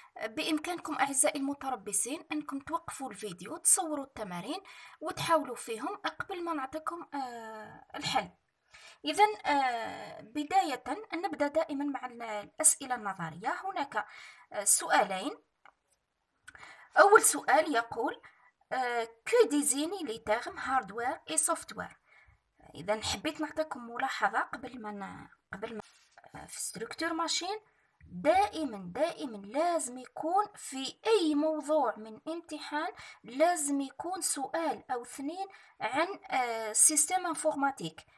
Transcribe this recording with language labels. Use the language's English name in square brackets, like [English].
[Arabic] بإمكانكم أعزائي المتربصين أنكم توقفوا الفيديو، تصوروا التمارين وتحاولوا فيهم قبل ما نعطيكم الحل. إذا بداية نبدأ دائما مع الأسئلة النظرية. هناك سؤالين. أول سؤال يقول [French] que désigne les termes hardware et software. [Arabic] إذا حبيت نعطيكم ملاحظة قبل ما في [French] ستركتور ماشين [Arabic] دائما لازم يكون في أي موضوع من امتحان لازم يكون سؤال أو 2 عن [French] سيستم انفورماتيك.